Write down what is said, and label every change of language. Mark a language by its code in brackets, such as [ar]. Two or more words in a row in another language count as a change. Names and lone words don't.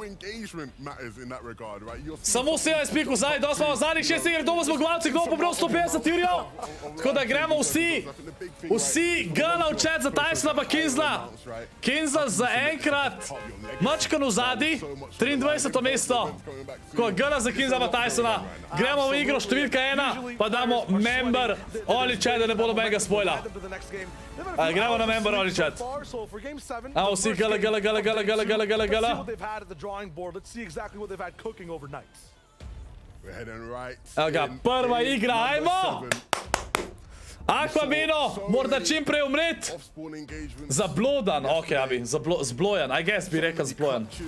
[sl] Samo 17 pik v zadnji, da smo v zadnjih 6 iger, kdo bo zmagovalci, kdo bo pobral 150 jurjev. Tako da gremo vsi gana v chat za TaySona pa Kinzla. Kinzla za enkrat mačkan v zadnji. 23. mesto, ko gana za Kinzla pa TaySona. Gremo v igro številka 1, pa damo [en] member only chat, [sl] da ne bo nobenega spoila. Gremo na [en] member only chat. [sl] Evo vsi gala. Evo ga, prva igra, ajmo! Aquamino, morda čim prej umret. Zablodan, ok, abi, zblojan, [en] I guess [sl] bi rekel zblojan.